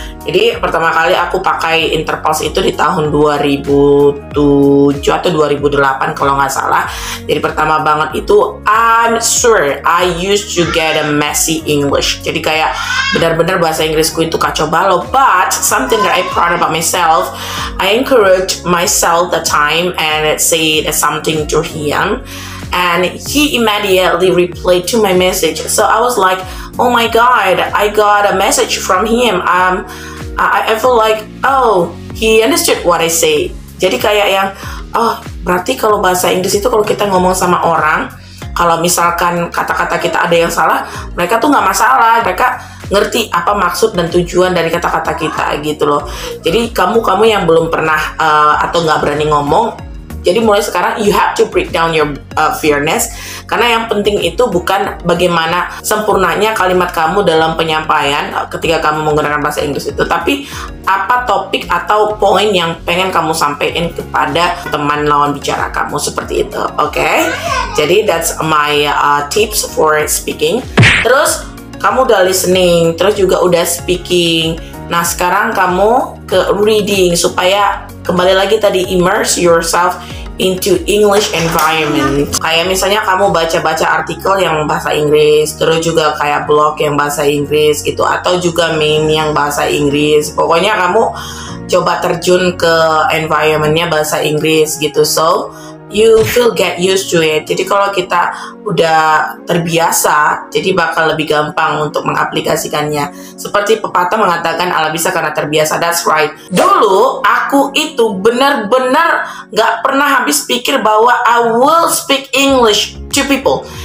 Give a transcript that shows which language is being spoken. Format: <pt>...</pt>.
<id>Jadi pertama kali aku pakai Interpulse itu di tahun 2007 atau 2008 kalau nggak salah. Jadi pertama banget itu</id> <en>I'm sure I used to get a messy English.</en> <id>Jadi kayak benar-benar bahasa Inggrisku itu kacau balau.</id> <en>But something that I proud about myself, I encouraged myself the time and said something to him. And he immediately replied to my message. So I was like, oh my god, I got a message from him. I feel like, oh, he understood what I say.</en> <id>Jadi kayak yang, oh, berarti kalau bahasa Inggris itu kalau kita ngomong sama orang, kalau misalkan kata-kata kita ada yang salah, mereka tuh nggak masalah. Mereka ngerti apa maksud dan tujuan dari kata-kata kita gitu loh. Jadi kamu yang belum pernah atau nggak berani ngomong, jadi mulai sekarang</id> <en>you have to break down your fearness,</en> <id>karena yang penting itu bukan bagaimana sempurnanya kalimat kamu dalam penyampaian ketika kamu menggunakan bahasa Inggris itu, tapi apa topik atau poin yang pengen kamu sampaikan kepada teman lawan bicara kamu seperti itu. Oke?</id> <en>Jadi that's my tips for speaking.</en> <id>Terus kamu udah listening, terus juga udah speaking. Nah sekarang kamu ke reading supaya kembali lagi tadi</id> <en>immerse yourself into English environment.</en> <id>Kayak misalnya kamu baca-baca artikel yang bahasa Inggris, terus juga kayak blog yang bahasa Inggris gitu, atau juga meme yang bahasa Inggris. Pokoknya kamu coba terjun ke environmentnya bahasa Inggris gitu.</id> <en>So you feel get used to it.</en> <id>Jadi kalau kita udah terbiasa, jadi bakal lebih gampang untuk mengaplikasikannya. Seperti pepatah mengatakan ala bisa karena terbiasa.</id> <en>That's right.</en> <id>Dulu aku itu benar-benar gak pernah habis pikir bahwa</id> <en>I will speak English to people.</en>